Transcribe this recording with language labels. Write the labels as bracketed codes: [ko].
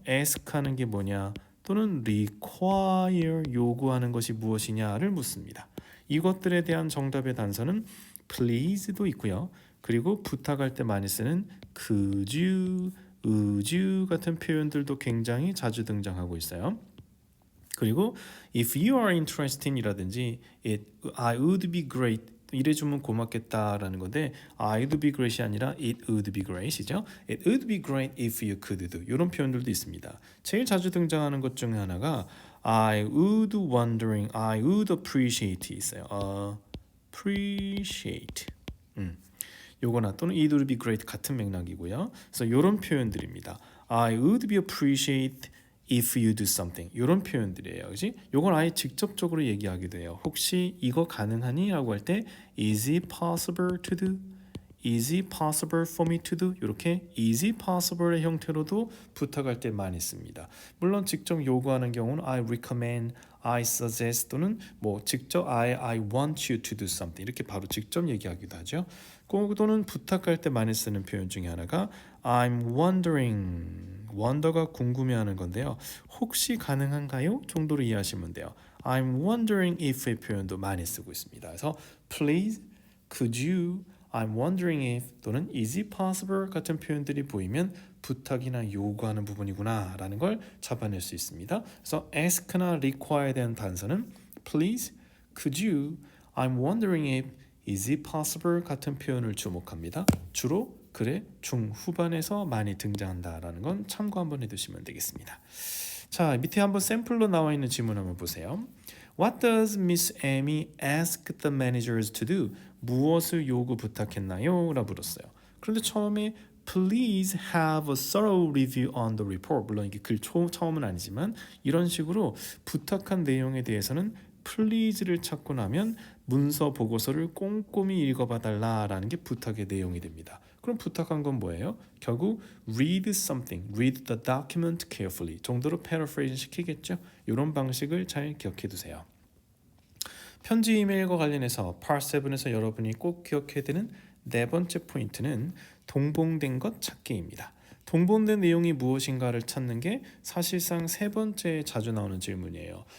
[ko] ask 하는 게 뭐냐 또는 require 요구하는 것이 무엇이냐를 묻습니다. 이것들에 대한 정답의 단서는 please도 있고요. 그리고 부탁할 때 많이 쓰는 [en] could you, would you [ko] 같은 표현들도 굉장히 자주 등장하고 있어요. [en] 그리고 if you are interested 이라든지 I would be great [ko] 이래주면 고맙겠다라는 건데 [en] I would be great이 아니라 it would be great이죠. It would be great if you could do [ko] 이런 표현들도 있습니다. 제일 자주 등장하는 것 중에 하나가 [en] I would wondering, I would appreciate [ko] 있어요. appreciate 요거나 또는 [en] it would be great [ko] 같은 맥락이고요. 그래서 이런 표현들입니다. [en] I would be appreciate if you do something [ko] 이런 표현들이에요. 그지? 요건 아예 직접적으로 얘기하기도 해요. 혹시 이거 가능하니? 라고 할 때 [en] is it possible to do? is it possible for me to do? [ko] 이렇게 [en] is it possible [ko] 의 형태로도 부탁할 때 많이 씁니다. 물론 직접 요구하는 경우는 [en] I recommend, I suggest [ko] 또는 뭐 직접 [en] I want you to do something [ko] 이렇게 바로 직접 얘기하기도 하죠. 또는 부탁할 때 많이 쓰는 표현 중에 하나가 [en] I'm wondering [ko] wonder가 궁금해하는 건데요. 혹시 가능한가요? 정도로 이해하시면 돼요. [en] I'm wondering if [ko] 의 표현도 많이 쓰고 있습니다. 그래서 please, could you, [en] I'm wondering if [ko] 또는 [en] is it possible [ko] 같은 표현들이 보이면 부탁이나 요구하는 부분이구나 라는 걸 잡아낼 수 있습니다. 그래서 ask나 require에 대한 단서는 please, could you, [en] I'm wondering if, is it possible [ko] 같은 표현을 주목합니다. 주로 글의 중후반에서 많이 등장한다라는 건 참고 한번 해두시면 되겠습니다. 자, 밑에 한번 샘플로 나와 있는 질문 한번 보세요. [en] What does Miss Amy ask the managers to do? [ko] 무엇을 요구 부탁했나요? 라고 물었어요. [en] 그런데 처음에 Please have a thorough review on the report. [ko] 물론 이게 글 처음은 아니지만 이런 식으로 부탁한 내용에 대해서는 please를 찾고 나면 문서 보고서를 꼼꼼히 읽어봐 달라라는 게 부탁의 내용이 됩니다. 그럼 부탁한 건 뭐예요? [en] 결국 read something, read the document carefully 정도로 paraphrase 시키겠죠? [ko] 이런 방식을 잘 기억해 두세요. 편지 이메일과 관련해서 Part 7에서 여러분이 꼭 기억해야 되는 네 번째 포인트는 동봉된 것 찾기입니다. 동봉된 내용이 무엇인가를 찾는 게 사실상 세 번째 자주 나오는 질문이에요.